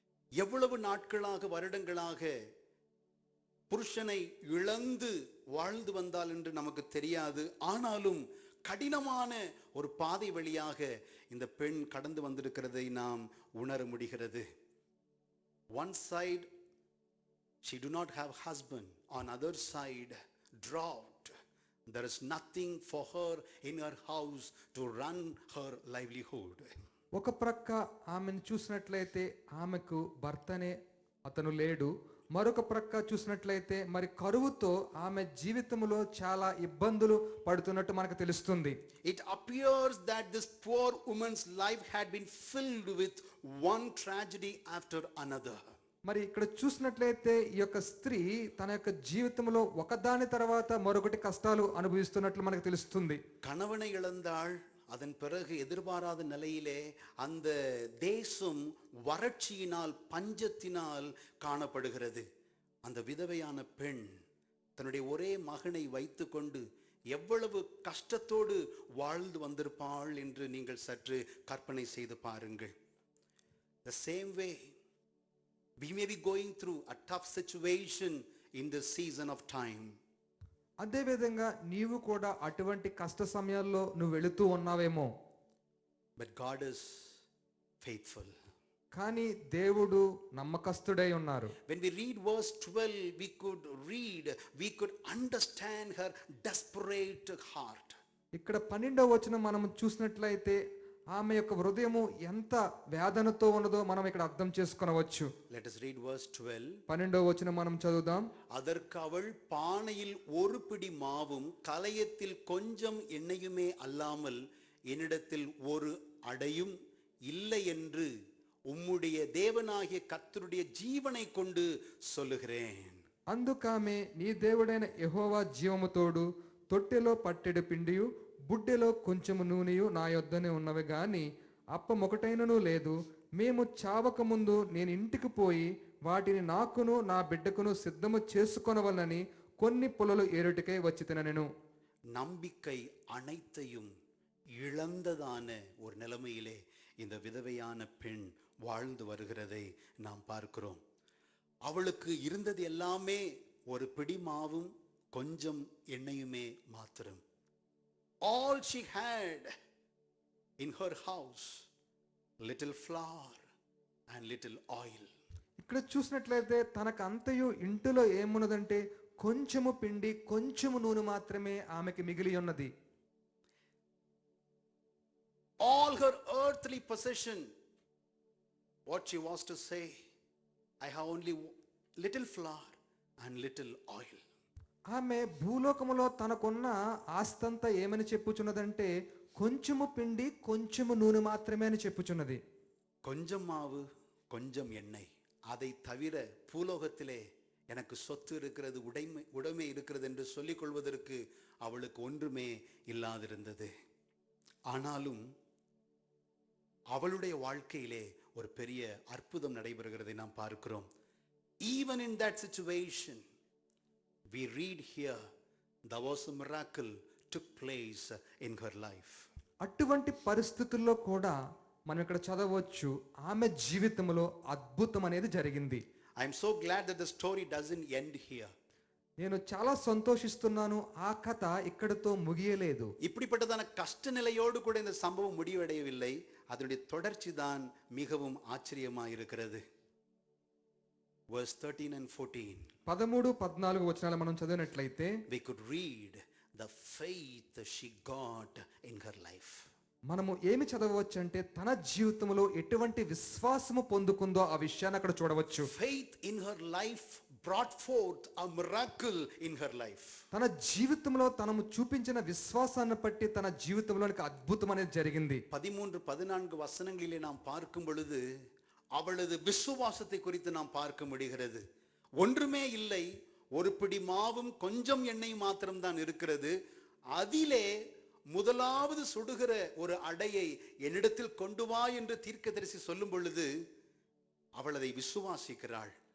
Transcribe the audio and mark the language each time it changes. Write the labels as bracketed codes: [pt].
[ta] எவ்வளவு நாட்களாக வருடங்களாக புருஷனை இழந்து வாழ்ந்து வந்தால் என்று நமக்கு தெரியாது. ஆனாலும் கடினமான ஒரு பாதை வழியாக இந்த பெண் கடந்து வந்திருக்கிறதை நாம் உணர முடிகிறது. [en] One side she do not have husband, on other side drought. There is nothing for her in her house to run her livelihood. [te] ఒక ప్రక్క ఆమెను చూసినట్లయితే ఆమెకు భర్తనే అతను లేడు, మరొక ప్రక్క చూసినట్లయితే మరి కరువుతో ఆమె జీవితంలో చాలా ఇబ్బందులు పడుతున్నట్టు మనకు తెలుస్తుంది. [en] It appears that this poor woman's life had been filled with one tragedy after another. [te] మరి ఇక్కడ చూసినట్లయితే ఈ యొక్క స్త్రీ తన యొక్క జీవితంలో ఒకదాని తర్వాత మరొకటి కష్టాలు అనుభవిస్తున్నట్లు మనకు తెలుస్తుంది. [ta] கணவனை இழந்தாள். அதன் பிறகு எதிர்பாராத நிலையிலே அந்த தேசம் வறட்சியினால் பஞ்சத்தினால் காணப்படுகிறது. அந்த விதவையான பெண் தன்னுடைய ஒரே மகனை வைத்துக்கொண்டு எவ்வளவு கஷ்டத்தோடு வாழ்ந்து வந்திருப்பாள் என்று நீங்கள் சற்று கற்பனை செய்து பாருங்கள். [en] The same way we may be going through a tough situation in this season of time. [te] అదేవిధంగా నీవు కూడా అటువంటి కష్ట సమయాల్లో నువ్వు వెళుతూ ఉన్నావేమో, [en] But God is faithful. [te] కానీ దేవుడు నమ్మకస్తుడై ఉన్నారు. [en] When we read verse 12, we could understand her desperate heart. [te] ఇక్కడ 12వ వచనం మనం చూసినట్లయితే ఆమె యొక్క హృదయము ఎంత వేదనతో ఉన్నదో మనం ఇక్కడ అర్థం చేసుకొనవచ్చు. [en] Let us read verse 12. [te] 12వ వచనం మనం చదువుదాం. [ta] அதற்கு அவள் பானையில் ஒரு பிடி மாவும் கலயத்தில் கொஞ்சம் எண்ணெயுமே அல்லாமல் என்னிடத்தில் ஒரு அடையும் இல்லை என்று உம்முடைய தேவனாகிய கர்த்தருடைய ஜீவனை கொண்டு சொல்லுகிறேன். [te] అందుకామె నీ దేవుడైన యెహోవా జీవము తోడు తొట్టెలో పట్టెడు పిండియు బుడ్డెలో కొంచెము నూనెయు నా యొద్దనే ఉన్నవి గాని అప్పమొకటైనను లేదు. మేము చావక ముందు నేను ఇంటికి పోయి వాటిని నాకును నా బిడ్డకును సిద్ధము చేసుకొనవలనని కొన్ని పొలలు ఏరుటికై వచ్చి తిననెను. [ta] நம்பிக்கை அனைத்தையும் இழந்ததான ஒரு நிலைமையிலே இந்த விதவையான பெண் வாழ்ந்து வருகிறதை நாம் பார்க்கிறோம். அவளுக்கு இருந்தது எல்லாமே ஒரு பிடி மாவும் கொஞ்சம் எண்ணெயுமே மாத்திரம். [en] All she had in her house, little flour and little oil. [te] ఇక్కడ చూసినట్లయితే తనకు అంతయు ఇంటిలో ఏమున్నదంటే కొంచెము పిండి కొంచెము నూనె మాత్రమే ఆమెకి మిగిలి ఉన్నది. [en] All her earthly possession, what she was to say, I have only little flour and little oil. [te] ఆమె భూలోకములో తనకున్న ఆస్తంతా ఏమని చెప్పుచున్నదంటే కొంచెము పిండి కొంచెము నూనె మాత్రమే అని చెప్పుచున్నది. [ta] கொஞ்சம் மாவு கொஞ்சம் எண்ணெய், அதை தவிர பூலோகத்திலே எனக்கு சொத்து இருக்கிறது, உடைமை இருக்கிறது என்று சொல்லிக் கொள்வதற்கு அவளுக்கு ஒன்றுமே இல்லாதிருந்தது. ஆனாலும் அவளுடைய வாழ்க்கையிலே ஒரு பெரிய அற்புதம் நடைபெறுகிறதை நாம் பார்க்கிறோம். [en] Even in that situation, we read here, there was a miracle took place in her life. [te] అటువంటి పరిస్థితుల్లో కూడా మనం ఇక్కడ చదవచ్చు, ఆమె జీవితంలో అద్భుతం అనేది జరిగింది. [en] I am so glad that the story doesn't end here. [te] నేను చాలా సంతోషిస్తున్నాను, ఆ కథ ఇక్కడితో ముగియలేదు. [ta] இப்படிப்பட்டதான கஷ்ட நிலையோடு கூட இந்த சம்பவம் முடிவடையவில்லை. அதனுடைய தொடர்ச்சி தான் மிகவும் ஆச்சரியமாக இருக்கிறது. [en] Verse 13 and 14. [te] 13, 14 వచనాలు మనం చదివినట్లయితే [en] We could read the faith she got in her life. [te] మనము ఏమి చదవచ్చు అంటే తన జీవితంలో ఎటువంటి విశ్వాసము పొందుకుందో ఆ విషయాన్ని అక్కడ చూడవచ్చు. [en] Faith in her life brought forth a miracle in her life. [te] తన జీవితంలో తనము చూపించిన విశ్వాసాన్ని బట్టి తన జీవితంలోనికి అద్భుతం అనేది జరిగింది. [ta] 13, 14 வசனங்களிலே நாம் பார்க்கும் பொழுது அவளது விசுவாசத்தை குறித்து நாம் பார்க்க முடிகிறது. ஒன்றுமே இல்லை, ஒரு பிடி மாவும் கொஞ்சம் எண்ணெய் மாத்திரம் தான் இருக்கிறது. அதிலே முதலாவது சுடுகிற ஒரு அடையை என்னிடத்தில் கொண்டு வா என்று தீர்க்கதரிசி சொல்லும் பொழுது அவள் அதை விசுவாசிக்கிறாள்.